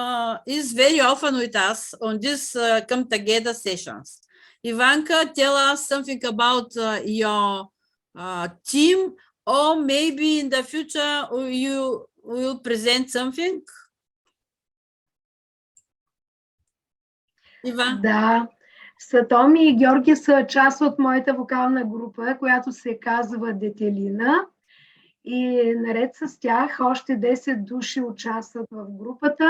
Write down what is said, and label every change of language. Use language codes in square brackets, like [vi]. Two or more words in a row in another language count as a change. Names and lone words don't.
[en] is very often with us on these come together sessions. Ivanka, tell us something about your team or maybe in the future you will present something? [bg] Ива? Да. Сатоми и Георги са част от моята вокална група, която се казва Детелина. И наред с тях още 10 души участват в групата.